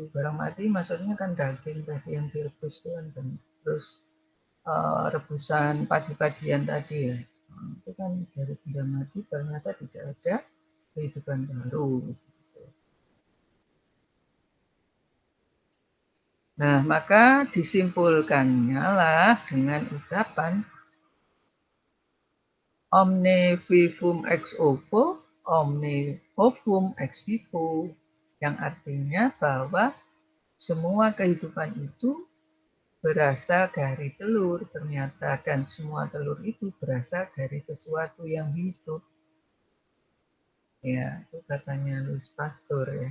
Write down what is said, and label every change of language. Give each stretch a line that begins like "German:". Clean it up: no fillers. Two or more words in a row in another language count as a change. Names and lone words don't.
Indonesian: Barang mati maksudnya kan daging tadi yang direbus itu kan, terus rebusan padi-padian tadi ya. Itu kan dari benda mati ternyata tidak ada kehidupan baru. Nah, maka disimpulkannya lah dengan ucapan
Latin: omne vivum ex ovo, omne ovum ex vivo,
Indonesian: yang artinya bahwa semua kehidupan itu berasal dari telur ternyata, dan semua telur itu berasal dari sesuatu yang hidup. Ya, itu katanya Louis Pasteur ya.